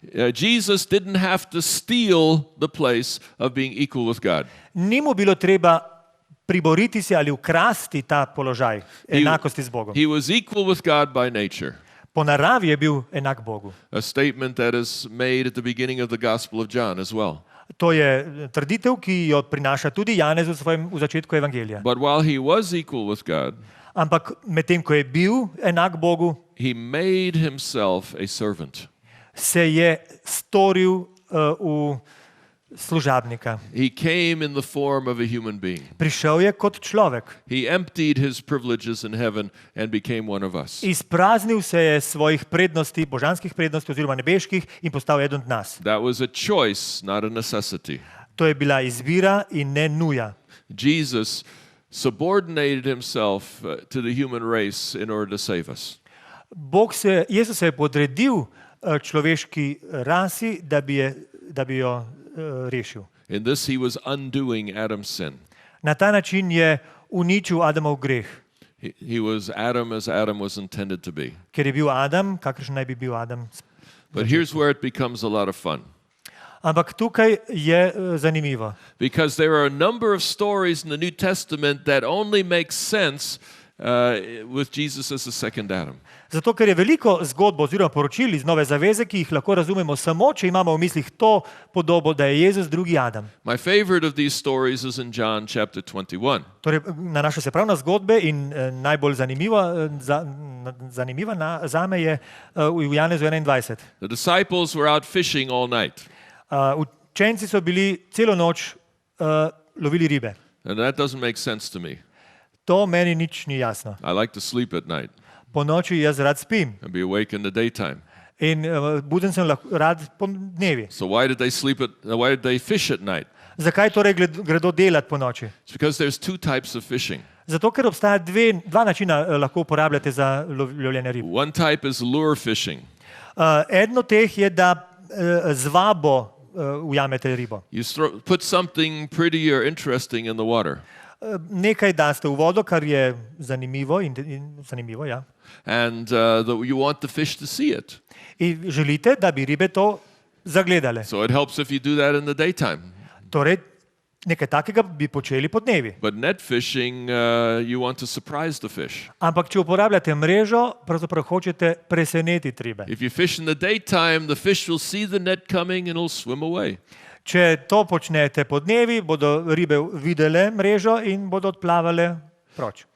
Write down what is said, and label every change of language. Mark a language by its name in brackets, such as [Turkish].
[English] Jesus didn't have to steal the place of being equal with God. [Slovenian] Ni mu bilo treba priboriti si ali ukrasti ta položaj enakosti z Bogom. [English] He was equal with God by nature. [Slovenian] Po naravi je bil enak Bogu. [English] A statement that is made at the beginning of the Gospel of John as well. [Slovenian] To je trditev, ki jo prinaša tudi Janez v začetku evangelija. [English] But while he was equal with God, [Slovenian] Ampak medtem, ko je bil enak Bogu, [English] he made himself a servant. [Slovenian] se je storil v služabnika. [English] He came in the form of a human being. [Slovenian] Prišel je kot človek. [English] He emptied his privileges in heaven and became one of us. [Slovenian] Izpraznil se je svojih prednosti, božanskih prednosti oziroma nebeških in postal eden od nas. [English] That was a choice, not a necessity. [Slovenian] To je bila izbira in ne nuja. [English] Jesus subordinated himself to the human race in order to save us. [Slovenian] Jezus se je podredil človeški rasi, da bi jo rešil. [English] In this he was undoing Adam's sin. [Slovenian] Na ta način je uničil Adamov greh, [English] He was Adam as Adam was intended to be. [Slovenian] ker je bil Adam, kakršen naj bi bil Adam. [English] But here's where it becomes a lot of fun. [Slovenian] Ampak tukaj je zanimivo. [English] Because there are a number of stories in the New Testament that only make sense with Jesus as the second Adam. [Slovenian] Zato, ker je veliko zgodb oziroma poročil iz Nove zaveze, ki jih lahko razumemo samo, če imamo v mislih to podobo, da je Jezus drugi Adam. [English] My favorite of these stories is in John chapter 21. [Slovenian] Torej, nanaša se prav na zgodbe in najbolj zanimiva zame je v Janezu 21. [English] The disciples were out fishing all night. [Slovenian] Učenci so bili celo noč lovili ribe. [English] And that doesn't make sense to me. [Slovenian] To meni nič ni jasno. [English] I like to sleep at night [Slovenian] Po noči jaz rad spim [English] and be awake in the daytime. [Slovenian] in buden sem rad po dnevi. [English] So why did they fish at night? [Slovenian] Zakaj torej gredo delat po noči? [English] It's because there's two types of fishing. [Slovenian] Zato, ker obstaja dva načina lahko uporabljate za lovljenje rib. [English] One type is lure fishing. [Slovenian] Eden od teh je, da z vabo ujamete ribo. [English] You put something pretty or interesting in the water. [Slovenian] Nekaj daste v vodo, kar je zanimivo, zanimivo, ja. [English] And you want the fish to see it. [Slovenian] In želite, da bi ribe to zagledale. [English] So it helps if you do that in the daytime. [Slovenian] Torej, nekaj takega bi počeli po dnevi. [English] But net fishing, you want to surprise the fish. [Slovenian] Ampak, če uporabljate mrežo, pravzaprav hočete presenetiti ribe. [English] If you fish in the daytime, the fish will see the net coming and it'll swim away. [Slovenian] Če to počnete po dnevi, bodo ribe videle mrežo in bodo odplavale proč.